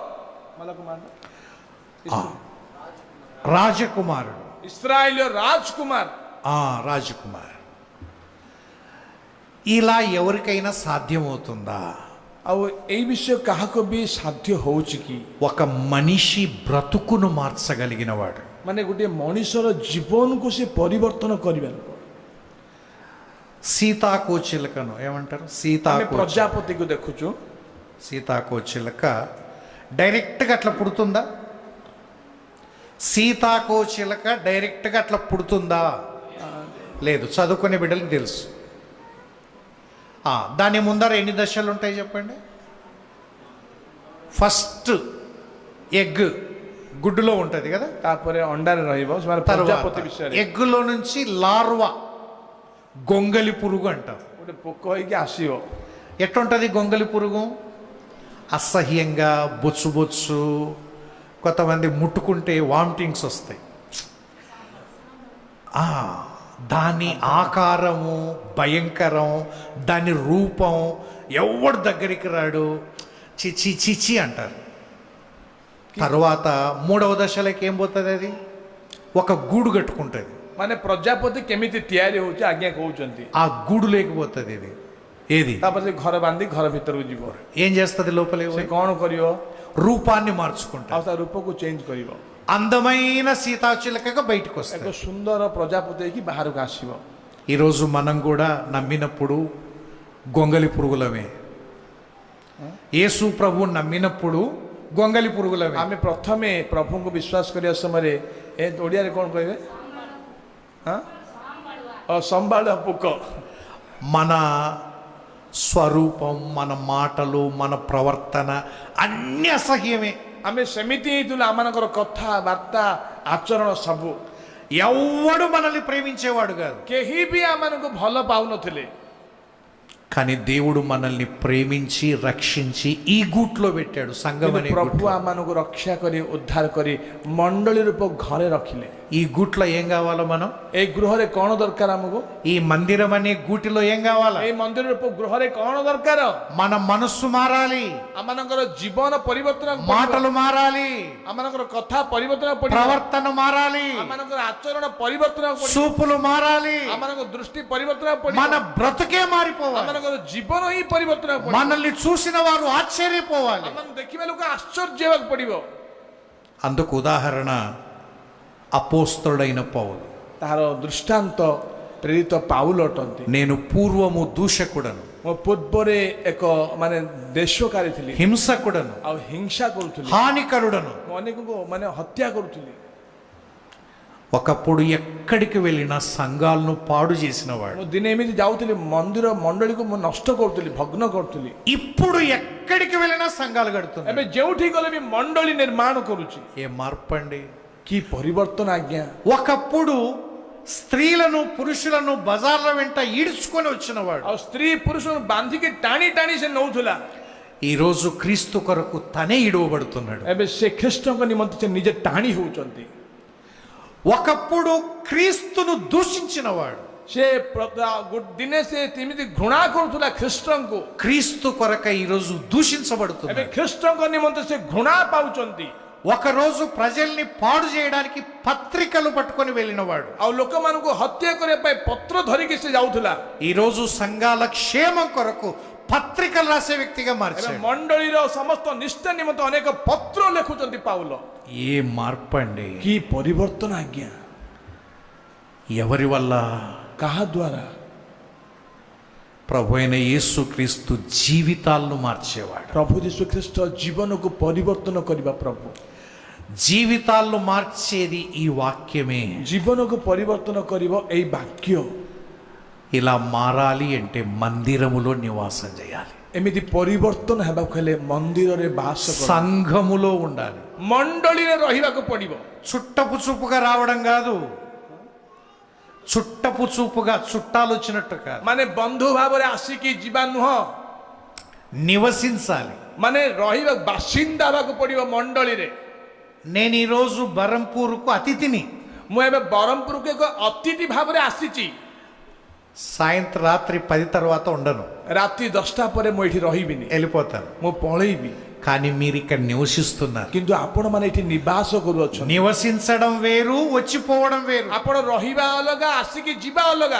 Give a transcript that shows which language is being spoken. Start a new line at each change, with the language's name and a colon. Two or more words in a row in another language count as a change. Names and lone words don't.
Telugu: రాజకుమారుడు. ఇస్రాయేలీయ రాజకుమార్, రాజకుమార్. ఇలా ఎవరికైనా సాధ్యమవుతుందా?
Odia: ଆଉ ଏଇ ବିଷୟ କାହାକୁ ବି ସାଧ୍ୟ ହଉଛି କି?
Telugu: ఒక మనిషి బ్రతుకును మార్చగలిగిన వాడు.
Odia: ମାନେ ଗୋଟିଏ మଣିଷର ଜୀବନକୁ ସେ ପରିବର୍ତ୍ତନ କରିବାର।
Telugu: సీతాకోచిలకను ఏమంటారు?
Odia: ଆମେ ପ୍ରଜାପତିକୁ ଦେଖୁଛୁ,
Telugu: సీతాకోచిలక డైరెక్ట్గా అట్లా పుడుతుందా? సీతాకోచిలక డైరెక్ట్గా అట్లా పుడుతుందా? లేదు. చదువుకునే బిడ్డలకు తెలుసు. దాని ముందర ఎన్ని దశలు ఉంటాయి చెప్పండి?
English: first egg
Telugu: గుడ్డులో ఉంటుంది కదా,
Odia: ତାପରେ ଅଣ୍ଡାରେ ରହିବ। ପ୍ରଜାପତି ବିଷୟରେ
Telugu: ఎగ్గులో నుంచి లార్వా గొంగలి పురుగు అంటారు.
Odia: ଗୋଟେ ପୋକ ହେଇକି ଆସିବ।
Telugu: ఎట్లుంటుంది గొంగలి పురుగు? అసహ్యంగా బొచ్చు బొచ్చు, కొంతమంది ముట్టుకుంటే వామిటింగ్స్ వస్తాయి. దాని ఆకారము భయంకరం, దాని రూపం ఎవడు దగ్గరికి రాడు, చిచి చిచి అంటారు. తర్వాత మూడవ దశలోకి ఏం పోతుంది? అది ఒక గూడు కట్టుకుంటుంది.
Odia: ମାନେ ପ୍ରଜାପତି କେମିତି ତିଆରି ହଉଛି ଆଜ୍ଞା କହୁଛନ୍ତି।
Telugu: ఆ గూడు లేకపోతుంది ఇది ఏది?
Odia: ତାପରେ ସେ ଘର ବାନ୍ଧି ଘର ଭିତରକୁ ଯିବ।
Telugu: ఏం చేస్తుంది? లోపలే
Odia: ସେ କ'ଣ କରିବ?
Telugu: రూపాన్ని మార్చుకుంటుంది.
Odia: ଆଉ ତା రూపକୁ ଚେଞ୍ଜ କରିବ।
Telugu: అందమైన సీతాచిలకగా బయటకు
Odia: ଏକ
Telugu: వస్తుంది.
Odia: ସୁନ୍ଦର ପ୍ରଜାପତି ହେଇକି ବାହାରକୁ ଆସିବ।
Telugu: ఈరోజు మనం కూడా నమ్మినప్పుడు గొంగలి పురుగులమే. యేసు ప్రభు నమ్మినప్పుడు గొంగలి పురుగులమే.
Odia: ଆମେ ପ୍ରଥମେ ପ୍ରଭୁଙ୍କୁ ବିଶ୍ୱାସ କରିବା ସମୟରେ ଏ ଓଡ଼ିଆରେ କ'ଣ କହିବେ? సంబాళ ପୋକ।
Telugu: మన స్వరూపం, మన మాటలు, మన ప్రవర్తన అన్ని అసహ్యమే.
Odia: ଆମେ ସେମିତି ହେଇଥିଲୁ। ଆମମାନଙ୍କର କଥାବାର୍ତ୍ତା ଆଚରଣ ସବୁ।
Telugu: ఎవడు మనల్ని ప్రేమించేవాడు కాదు.
Odia: କେହି ବି ଆମମାନଙ୍କୁ ଭଲ ପାଉନଥିଲେ।
Telugu: కానీ దేవుడు మనల్ని ప్రేమించి రక్షించి ఈ గూట్లో పెట్టాడు. సంఘం అనే
Odia: ପ୍ରଭୁ
Telugu: గూట్లో.
Odia: ଆମମାନଙ୍କୁ ରକ୍ଷା କରି ଉଦ୍ଧାର କରି ମଣ୍ଡଳୀ ରୂପ ଘରେ ରଖିଲେ।
Telugu: ఈ గూట్లో ఏం కావాలో మనం?
Odia: ଏଇ ଗୃହରେ କ'ଣ ଦରକାର ଆମକୁ?
Telugu: ఈ మందిరం అనే గూటిలో ఏం కావాలా?
Odia: ଏଇ ମନ୍ଦିର ରୂପ ଗୃହରେ କ'ଣ ଦରକାର?
Telugu: మన మనస్సు మారాలి,
Odia: ଆମମାନଙ୍କର ଜୀବନ ପରିବର୍ତ୍ତନ,
Telugu: మాటలు మారాలి,
Odia: ଆମମାନଙ୍କର କଥା ପରିବର୍ତ୍ତନ ପଡ଼ିବ,
Telugu: ప్రవర్తన మారాలి,
Odia: ଆମମାନଙ୍କର ଆଚରଣ ପରିବର୍ତ୍ତନ ପଡ଼ିବ,
Telugu: చూపులు మారాలి,
Odia: ଆମମାନଙ୍କ ଦୃଷ୍ଟି ପରିବର୍ତ୍ତନ ପଡ଼ିବ,
Telugu: మన బ్రతుకే మారిపోవాలి.
Odia: ଆମମାନଙ୍କର ଜୀବନ ହିଁ ପରିବର୍ତ୍ତନ ପଡ଼ିବ।
Telugu: మనల్ని చూసిన వారు ఆశ్చర్యపోవాలి.
Odia: ଆମମାନଙ୍କୁ ଦେଖିବା ଲୋକ ଆଶ୍ଚର୍ଯ୍ୟ ହେବାକୁ ପଡ଼ିବ।
Telugu: అందుకు ఉదాహరణ అపోస్తలుడైన పౌలు.
Odia: ତାହାର ଦୃଷ୍ଟାନ୍ତ ପ୍ରେରିତ ପାଉଲ ଅଟନ୍ତି।
Telugu: నేను పూర్వము దూషకుడను,
Odia: ମୋ ପୂର୍ବରେ ଏକ ମାନେ ଦେଶକାରୀ ଥିଲି,
Telugu: హింసకుడను,
Odia: ଆଉ ହିଂସା କରୁଥିଲି,
Telugu: హానికరుడను.
Odia: ମୁଁ ଅନେକଙ୍କୁ ମାନେ ହତ୍ୟା କରୁଥିଲି।
Telugu: ఒకప్పుడు ఎక్కడికి వెళ్ళినా సంఘాలను పాడు చేసినవాడు.
Odia: ମୁଁ ଦିନେ ఎମିତି ଯାଉଥିଲି ମନ୍ଦିର ମଣ୍ଡଳୀକୁ ମୁଁ ନଷ୍ଟ କରୁଥିଲି, ଭଗ୍ନ କରୁଥିଲି।
Telugu: ఇప్పుడు ఎక్కడికి వెళ్ళినా సంఘాలు కడుతున్నాయి.
Odia: ଏବେ ଯେଉଁଠି ଗଲେ ବି ମଣ୍ଡଳୀ ନିର୍ମାଣ କରୁଛି।
Telugu: ఏ మార్పు అండి!
Odia: କି ପରିବର୍ତ୍ତନ ଆଜ୍ଞା!
Telugu: ఒకప్పుడు స్త్రీలను పురుషులను బజార్ల వెంట ఈడ్చుకొని వచ్చినవాడు
Odia: ଆଉ ସ୍ତ୍ରୀ ପୁରୁଷଙ୍କୁ ବାନ୍ଧିକି ଟାଣି ଟାଣି ସେ ନଉଥିଲା।
Telugu: ఈ రోజు క్రీస్తు కొరకు తనే ఇడవబడుతున్నాడు.
Odia: ଏବେ ସେ ଖ୍ରୀଷ୍ଟଙ୍କ ନିମନ୍ତେ ସେ ନିଜେ ଟାଣି ହେଉଛନ୍ତି।
Telugu: ఒకప్పుడు క్రీస్తును దూషించినవాడు
Odia: ସେ ଦିନେ ସେ ଏମିତି ଘୃଣା କରୁଥିଲା ଖ୍ରୀଷ୍ଟଙ୍କୁ।
Telugu: క్రీస్తు కొరక ఈ రోజు
Odia: ଏବେ
Telugu: దూషించబడుతున్నాడు.
Odia: ଖ୍ରୀଷ୍ଟଙ୍କ ନିମନ୍ତେ ସେ ଘୃଣା ପାଉଛନ୍ତି।
Telugu: ఒక రోజు ప్రజల్ని పాడు చేయడానికి పత్రికలు పట్టుకొని వెళ్ళినవాడు
Odia: ଆଉ ଲୋକମାନଙ୍କୁ ହତ୍ୟା କରିବା ପାଇଁ పତ୍ର ଧରିକି ସେ ଯାଉଥିଲା।
Telugu: ఈ రోజు సంఘాల క్షేమం కొరకు పత్రికలు రాసే వ్యక్తిగా
Odia: ଏବେ
Telugu: మార్చాడు.
Odia: ମଣ୍ଡଳୀର ସମସ୍ତ ନିଷ୍ଠା ନିମନ୍ତେ ଅନେକ ପତ୍ର ଲେଖୁଛନ୍ତି ପାଉଲ।
Telugu: ఏ మార్పు అండి!
Odia: କି ପରିବର୍ତ୍ତନ ଆଜ୍ଞା!
Telugu: ఎవరి వల్ల?
Odia: କାହା ଦ୍ୱାରା?
Telugu: ప్రభు అయిన యేసుక్రీస్తు జీవితాలను మార్చేవాడు.
Odia: ପ୍ରଭୁ ଯୀଶୁ ଖ୍ରୀଷ୍ଟ ଜୀବନକୁ ପରିବର୍ତ୍ତନ କରିବା ପ୍ରଭୁ।
Telugu: జీవితాలను మార్చేది ఈ వాక్యమే.
Odia: ଜୀବନକୁ ପରିବର୍ତ୍ତନ କରିବ ଏଇ ବାକ୍ୟ।
Telugu: ఇలా మారాలి అంటే మందిరములో నివాసం చేయాలి,
Odia: ଏମିତି ପରିବର୍ତ୍ତନ ହେବାକୁ ହେଲେ ମନ୍ଦିରରେ ବାସ କର,
Telugu: సంఘములో ఉండాలి.
Odia: ମଣ୍ଡଳୀରେ ରହିବାକୁ ପଡିବ.
Telugu: చుట్టపు చూపుగా రావడం కాదు, చుట్టపు చూపుగా చుట్టాలు వచ్చినట్టు కాదు,
Odia: ମାନେ ବନ୍ଧୁ ଭାବରେ ଆସିକି ଯିବା ନୁହଁ,
Telugu: నివసించాలి.
Odia: ମାନେ ରହିବା ବାସିନ୍ଦା ହେବାକୁ ପଡିବ ମଣ୍ଡଳୀରେ.
Telugu: నేను ఈరోజు బరంపూర్కు అతిథిని,
Odia: ମୁଁ ଏବେ ବ୍ରହ୍ମପୁରକୁ ଏକ ଅତିଥି ଭାବରେ ଆସିଛି.
Telugu: సాయంత్రం రాత్రి 10 తర్వాత ఉండను,
Odia: ରାତି 10ଟା ପରେ ମୁଁ ଏଠି ରହିବିନି,
Telugu: వెళ్ళిపోతాను.
Odia: ମୁଁ ପଳେଇବି.
Telugu: కానీ మీరు ఇక్కడ నివసిస్తున్నారు.
Odia: କିନ୍ତୁ ଆପଣମାନେ ଏଠି ନିବାସ କରୁଅଛନ୍ତି.
Telugu: నివసించడం వేరు, వచ్చిపోవడం వేరు.
Odia: ଆପଣ ରହିବା ଅଲଗା, ଆସିକି ଯିବା ଅଲଗା.